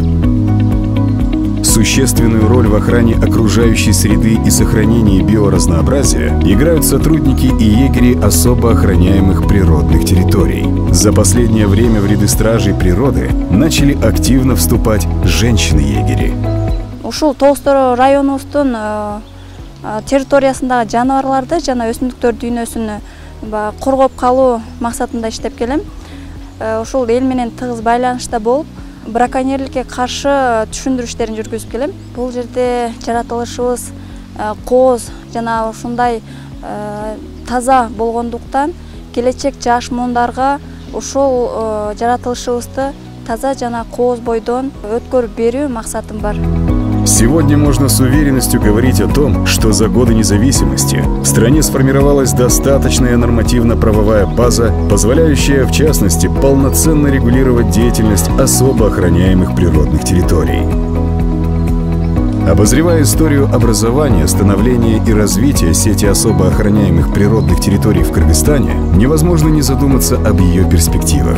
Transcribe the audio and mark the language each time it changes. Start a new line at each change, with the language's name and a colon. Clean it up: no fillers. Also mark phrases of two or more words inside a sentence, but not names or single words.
Russian: Существенную роль в охране окружающей среды и сохранении биоразнообразия играют сотрудники и егери особо охраняемых природных территорий. За последнее время в ряды стражей природы начали активно вступать женщины-егери.
Kyrgyz: Ушул Тоғызтары районубуздун территориясындагы жаныбарларды жана өсүмдүктөр дүйнөсүн коргоп калуу максатында иштеп келем. Ушул эл менен тыгыз байланышта болуп, браконьерликке каршы түшүндүрүштөрүн жүргүзүп келем. Бул жерде жаратылышыбыз кооз жана ушундай таза болгондуктан келечек жаш муундарга ушул жаратылышыбызды таза жана кооз бойдон өткөрүп берүү максатым бар.
Russian: Сегодня можно с уверенностью говорить о том, что за годы независимости в стране сформировалась достаточная нормативно-правовая база, позволяющая, в частности, полноценно регулировать деятельность особо охраняемых природных территорий. Обозревая историю образования, становления и развития сети особо охраняемых природных территорий в Кыргызстане, невозможно не задуматься об ее перспективах.